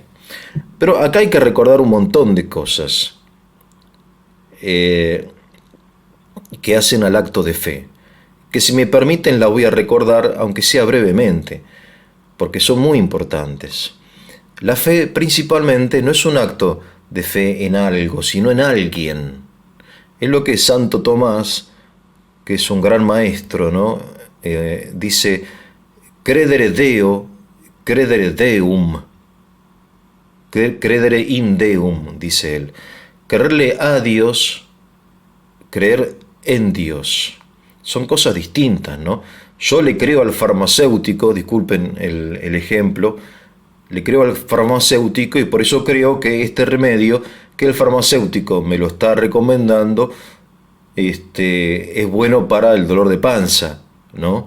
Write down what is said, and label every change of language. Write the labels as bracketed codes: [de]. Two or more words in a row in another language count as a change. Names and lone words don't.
[es] Pero acá hay que recordar un montón de cosas que hacen al acto de fe, que si me permiten la voy a recordar, aunque sea brevemente, porque son muy importantes. La fe principalmente no es un acto de fe en algo, sino en alguien. Es lo que Santo Tomás, que es un gran maestro, ¿no? Dice, [la] credere Deo, credere Deum, credere in Deum, [es] dice él. Creerle a Dios, creer en Dios. Son cosas distintas, ¿no? Yo le creo al farmacéutico, disculpen el ejemplo, le creo al farmacéutico y por eso creo que este remedio que el farmacéutico me lo está recomendando es bueno para el dolor de panza, ¿no?